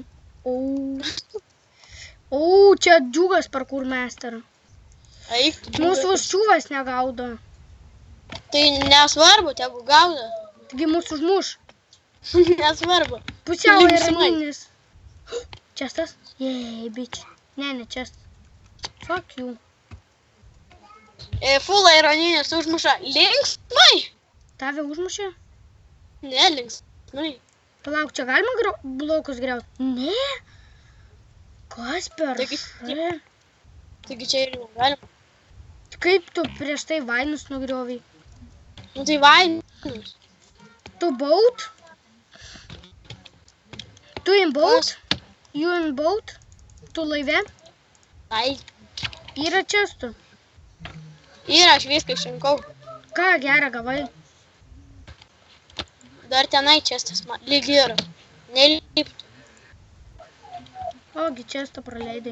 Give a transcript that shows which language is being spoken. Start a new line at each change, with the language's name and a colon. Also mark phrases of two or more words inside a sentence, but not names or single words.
Lithuanian: O, čia džiugas parkour master. Eik. Mūsų ščiuvas negaudo. Tai nesvarbu, tegu gaudo. Taigi mūsų užmuš. Nesvarbu. Pusiau ironinis. Čestas? Jei, bitch. Ne, čestas.
English: Fuck you.
Lithuanian: Full ironinis užmuša. Linksmai. Tave užmušė? Ne, linksmai. Palauk, čia galima blokus griaut? Ne. Kas per Taigi čia ir negalima. Kaip tu prieš tai vainus nugriovai? Nu tai vainus. Tu boat? Tu
English: in boat? You in boat?
Lithuanian: Tu laive? Ai. Yra čestų. Yra, aš viską išrinkau. Ką gerą gavai? Dar tenai čestas man. Lyg yra. Neliptų. Ogi čestą praleidai.